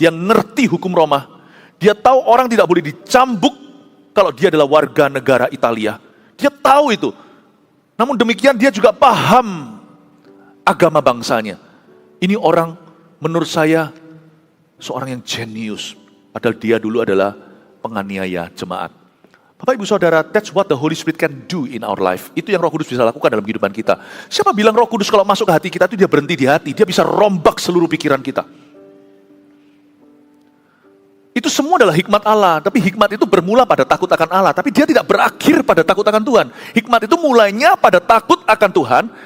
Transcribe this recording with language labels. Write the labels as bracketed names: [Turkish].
[Indonesian] Dia ngerti hukum Roma. Dia tahu orang tidak boleh dicambuk kalau dia adalah warga negara Italia. Dia tahu itu. Namun demikian dia juga paham agama bangsanya. Ini orang menurut saya seorang yang jenius. Padahal dia dulu adalah penganiaya jemaat. Bapak Ibu Saudara, [English] that's what the Holy Spirit can do in our life. [Indonesian] Itu yang Roh Kudus bisa lakukan dalam kehidupan kita. Siapa bilang Roh Kudus kalau masuk ke hati kita itu dia berhenti di hati. Dia bisa rombak seluruh pikiran kita. Itu semua adalah hikmat Allah. Tapi hikmat itu bermula pada takut akan Allah. Tapi dia tidak berakhir pada takut akan Tuhan. Hikmat itu mulainya pada takut akan Tuhan.